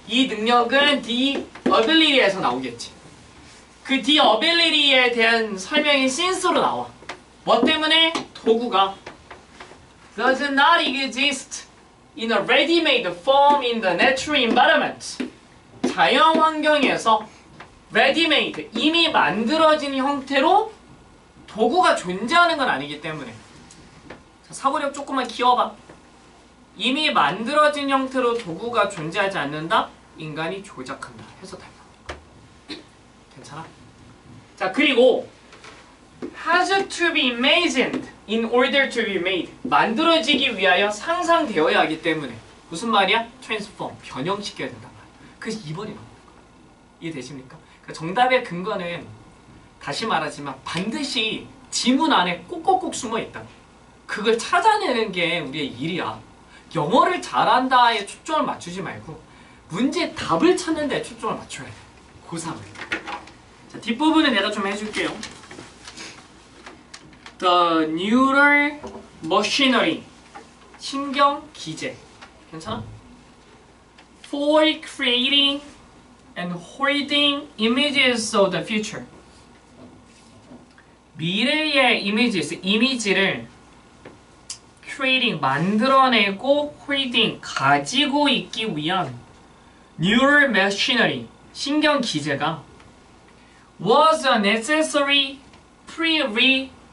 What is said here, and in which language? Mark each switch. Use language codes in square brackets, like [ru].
[ko] 이 능력은 the ability에서 나오겠지. 그 the ability에 대한 설명이 since로 나와. 뭐 때문에? 도구가 [en] does not exist in a ready-made form in the natural environment. [ko] 자연 환경에서 ready-made, 이미 만들어진 형태로 도구가 존재하는 건 아니기 때문에. 자, 사고력 조금만 키워봐. 이미 만들어진 형태로 도구가 존재하지 않는다? 인간이 조작한다. 해서 달라. 괜찮아? 자, 그리고 [en] has to be imagined in order to be made. [ko] 만들어지기 위하여 상상되어야 하기 때문에. 무슨 말이야? transform, 변형시켜야 된단 말이야. 그래서 2번이 나오는 거야. 이해되십니까? 그러니까 정답의 근거는 다시 말하지만 반드시 지문 안에 꼭꼭꼭 숨어 있다. 그걸 찾아내는 게 우리의 일이야. 영어를 잘한다에 초점을 맞추지 말고 문제 답을 찾는 데 초점을 맞춰야 돼. 고3을. 자, 뒷부분은 내가 좀 해줄게요. [en] The neural machinery. [ko] 신경 기제. 괜찮아? [en] For creating and holding images of the future. [ko] 미래의 이미지를 creating, 만들어내고 holding, 가지고 있기 위한 neural machinery, 신경 기제가 [en] was a necessary prerequisite.